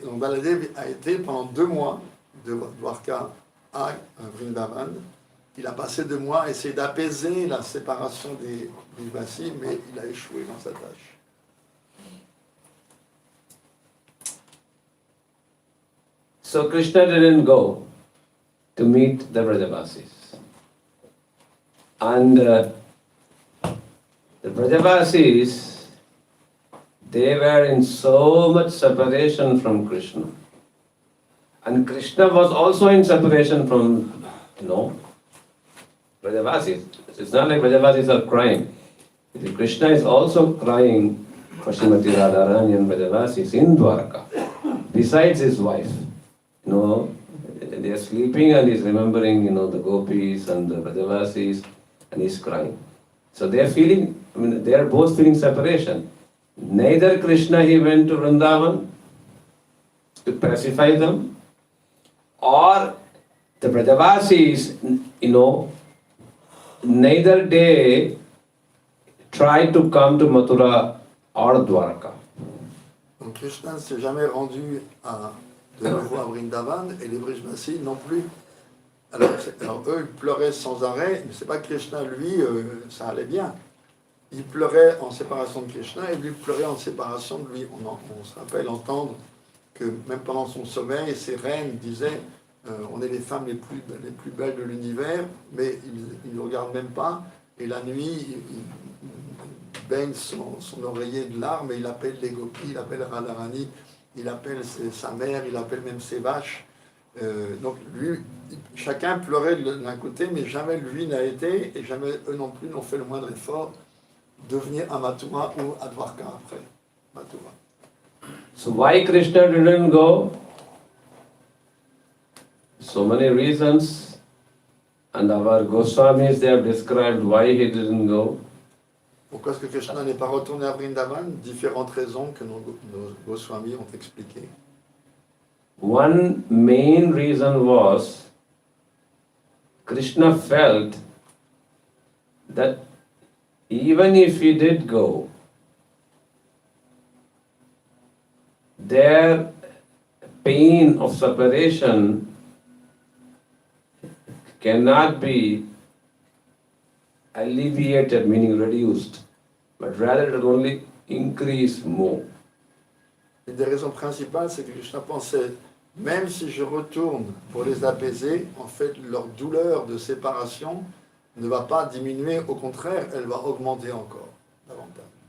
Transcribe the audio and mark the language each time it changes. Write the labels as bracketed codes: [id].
[fr] Donc Baladev a été pendant 2 mois de Dwarka à Vrindavan. Il a passé 2 mois à essayer d'apaiser la séparation des Vasi, mais il a échoué dans sa tâche. [en] So Krishna didn't go to meet the Vrajavasis. And the Vrajavasis, they were in so much separation from Krishna. And Krishna was also in separation from, Vrajavasis. It's not like Vrajavasis are crying. Krishna is also crying for Srimati Radharani and Vrajavasis in Dwarka, besides his wife. They are sleeping and he's remembering, the gopis and the Vrajavasis, and he's crying. So they are feeling, they are both feeling separation. Neither Krishna, he went to Vrindavan to pacify them, or the Vrajavasis, neither they tried to come to Mathura or Dwarka. [fr] Donc Krishna ne s'est jamais rendu de nouveau à Vrindavan, et les Vrajavasis non plus. Alors eux, ils pleuraient sans arrêt, mais c'est pas que Krishna, lui, ça allait bien. Il pleurait en séparation de Krishna, et lui pleurait en séparation de lui. On se rappelle entendre que même pendant son sommeil, ses reines disaient on est les femmes les plus belles de l'univers, mais il ne regarde même pas, et la nuit, il baigne son oreiller de larmes, et il appelle les gopis, il appelle Radharani, il appelle sa mère, il appelle même ses vaches. Donc lui, chacun pleurait d'un côté, mais jamais lui n'a été, et jamais eux non plus n'ont fait le moindre effort de venir à Mathura ou à Dwarka après Mathura. [en] So why Krishna didn't go? So many reasons, and our Goswamis, they have described why he didn't go. [fr] Pourquoi est-ce que Krishna n'est pas retourné à Vrindavan? Différentes raisons que nos Goswamis ont expliquées. [en] One main reason was Krishna felt that even if he did go, their pain of separation cannot be alleviated, meaning reduced, but rather it will only increase more. [fr] Une des raisons principales, c'est que Krishna pensait, même si je retourne pour les apaiser, en fait, leur douleur de séparation ne va pas diminuer, au contraire, elle va augmenter encore davantage.